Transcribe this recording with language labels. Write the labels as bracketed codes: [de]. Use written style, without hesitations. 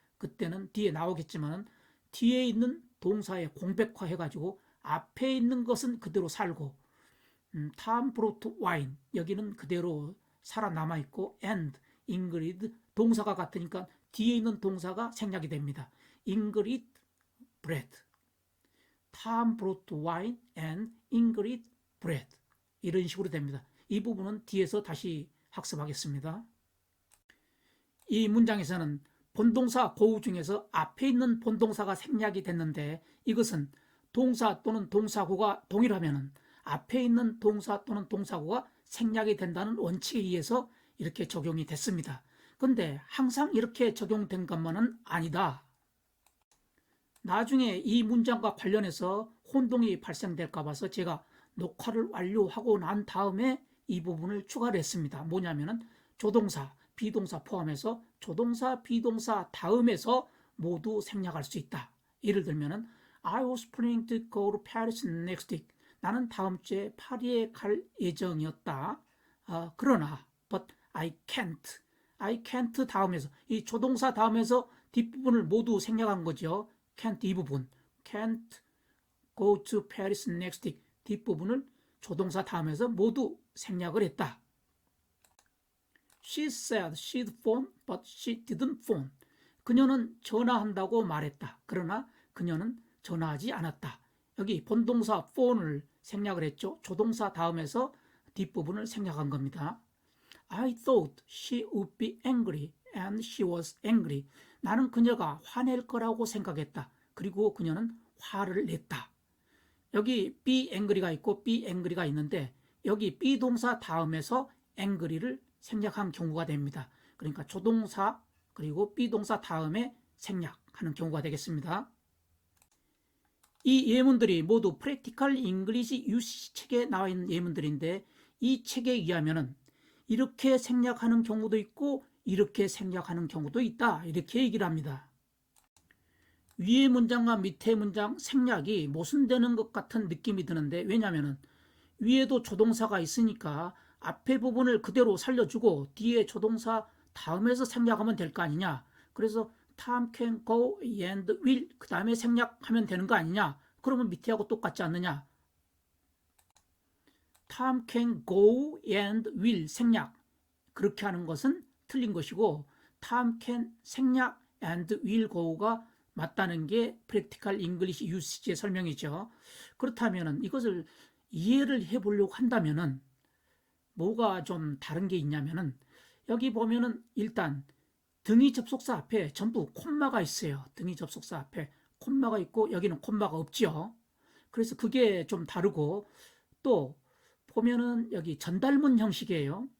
[ko] 그때는 뒤에 나오겠지만 뒤에 있는 동사에 공백화해가지고 앞에 있는 것은 그대로 살고 [en] Tom brought wine [ko] 여기는 그대로 살아남아 있고 [en] and Ingrid [ko] 동사가 같으니까 뒤에 있는 동사가 생략이 됩니다. [en] Ingrid bread. Tom brought wine and Ingrid bread. [ko] 이런 식으로 됩니다. 이 부분은 뒤에서 다시 학습하겠습니다. 이 문장에서는 본동사 고우 중에서 앞에 있는 본동사가 생략이 됐는데 이것은 동사 또는 동사구가 동일하면 앞에 있는 동사 또는 동사구가 생략이 된다는 원칙에 의해서 이렇게 적용이 됐습니다. 근데 항상 이렇게 적용된 것만은 아니다. 나중에 이 문장과 관련해서 혼동이 발생될까 봐서 제가 녹화를 완료하고 난 다음에 이 부분을 추가를 했습니다. 뭐냐면은 조동사, 비동사 포함해서 조동사, 비동사 다음에서 모두 생략할 수 있다. 예를 들면은 [en] I was planning to go to Paris next week. [ko] 나는 다음 주에 파리에 갈 예정이었다. 그러나 [en] but I can't [ko] 다음에서 이 조동사 다음에서 뒷부분을 모두 생략한 거죠. can't 이 부분 [en] can't go to Paris next week [ko] 뒷부분을 조동사 다음에서 모두 생략을 했다. [en] She said she'd phone but she didn't phone. [ko] 그녀는 전화한다고 말했다. 그러나 그녀는 전화하지 않았다. 여기 본동사 phone을 생략을 했죠. 조동사 다음에서 뒷부분을 생략한 겁니다. [en] I thought she would be angry and she was angry. [ko] 나는 그녀가 화낼 거라고 생각했다. 그리고 그녀는 화를 냈다. 여기 [en] be angry [ko] 가 있고 be angry가 있는데 여기 be 동사 다음에서 angry를 생략한 경우가 됩니다. 그러니까 조동사 그리고 be 동사 다음에 생략하는 경우가 되겠습니다. 이 예문들이 모두 Practical English UC 책에 나와 있는 예문들인데 이 책에 의하면은 이렇게 생략하는 경우도 있고 이렇게 생략하는 경우도 있다. 이렇게 얘기를 합니다. 위의 문장과 밑의 문장 생략이 모순되는 것 같은 느낌이 드는데 왜냐하면 위에도 조동사가 있으니까 앞에 부분을 그대로 살려주고 뒤에 조동사 다음에서 생략하면 될 거 아니냐. 그래서 [en] Tom can go and will [ko] 그 다음에 생략하면 되는 거 아니냐. 그러면 밑에하고 똑같지 않느냐. [en] Tom can go and will [ko] 생략 그렇게 하는 것은 틀린 것이고 [en] Tom can [ko] 생략 [en] and will go [ko] 가 맞다는 게 Practical English Usage의 설명이죠. 그렇다면 이것을 이해를 해보려고 한다면은 뭐가 좀 다른 게 있냐면은 여기 보면은 일단 등위 접속사 앞에 전부 콤마가 있어요. 등위 접속사 앞에 콤마가 있고 여기는 콤마가 없죠. 그래서 그게 좀 다르고 또 보면은 여기 전달문 형식이에요.